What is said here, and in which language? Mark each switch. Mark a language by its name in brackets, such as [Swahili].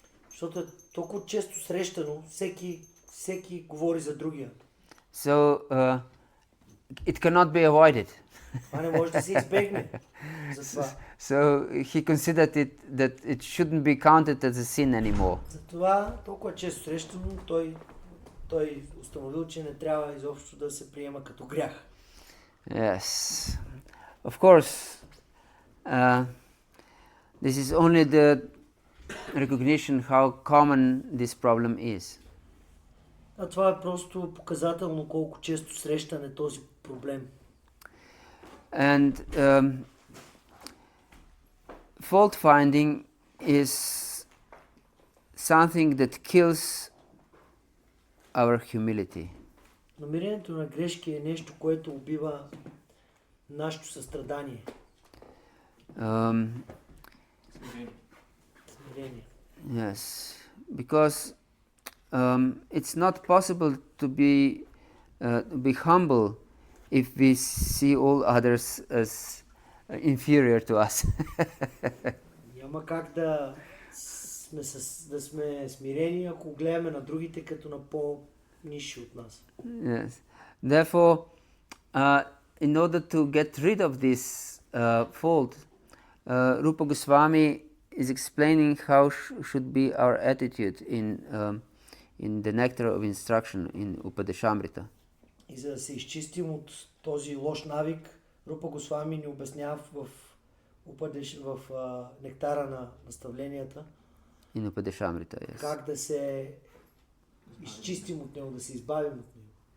[Bulgarian] Защото е толкова често срещано, всеки говори за другия. [English] So it cannot be avoided. [Bulgarian] Това не може да се избегне. Затова. [English] So he considered that it shouldn't be counted as a sin anymore. [Bulgarian] Затова толкова често срещано, той установил, че не трябва изобщо да се приема като грях. [English] Yes. Of course, this is only the recognition how common this problem is. [Bulgarian] А това е просто показателно колко често срещан е този проблем. [English] And fault-finding is something that kills our humility. [Bulgarian] Намирането на грешки е нещо, което убива нашето състрадание. Смирение. [English] Yes, because it's not possible to be humble if we see all others as inferior to us. [Bulgarian] Няма как да сме смирени, ако гледаме на другите като на по-нисши от нас. [English] Yes. Therefore, in order to get rid of this fault, Rupa Goswami is explaining how should be our attitude in the nectar of instruction in Upadeshamrita. [Bulgarian] И за да се изчистим от този лош навик, Рупа Госвами ни обяснява в нектара на наставленията [English] In Upadeshamrita, yes. [Bulgarian] как да се изчистим от него, да се избавим от него.